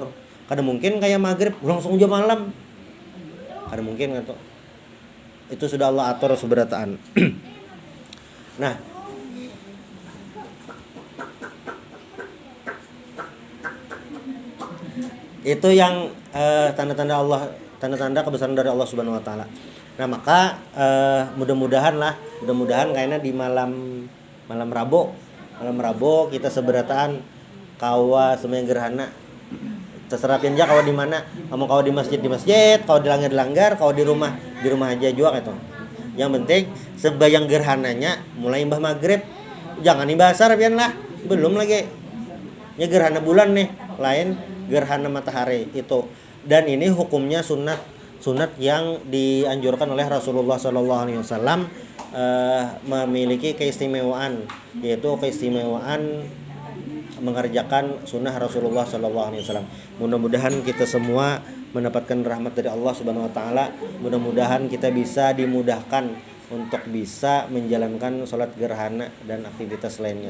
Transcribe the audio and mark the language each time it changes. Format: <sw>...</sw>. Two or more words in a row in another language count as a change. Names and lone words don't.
<id>Kada mungkin kayak maghrib langsung jam malam, kada mungkin gitu. Itu sudah Allah atur seberataan. Nah, itu yang tanda-tanda kebesaran dari Allah</id> <ar>سبحانه وتعالى.</ar> <id>Nah, maka mudah-mudahan kayaknya di malam Rabu kita seberataan kawa sembahyang gerhana. Terserah pinja kawa di mana. Kamu kawa di masjid, kawa di langgar, kawa di rumah aja juga gitu. Yang penting sembahyang gerhananya mulai imbah maghrib.</id> <bjn>Jangan imbah asar pian lah.</bjn> <id>Belum lagi. Nya gerhana bulan nih, lain gerhana matahari itu. Dan ini hukumnya sunat yang dianjurkan oleh Rasulullah</id> <ar>صلى الله عليه وسلم</ar> <id>memiliki keistimewaan, yaitu keistimewaan mengerjakan sunnah Rasulullah</id> <ar>صلى الله عليه وسلم.</ar> <id>Mudah-mudahan kita semua mendapatkan rahmat dari Allah</id> <ar>سبحانه وتعالى.</ar> <id>Mudah-mudahan kita bisa dimudahkan untuk bisa menjalankan sholat gerhana dan aktivitas lainnya.</id>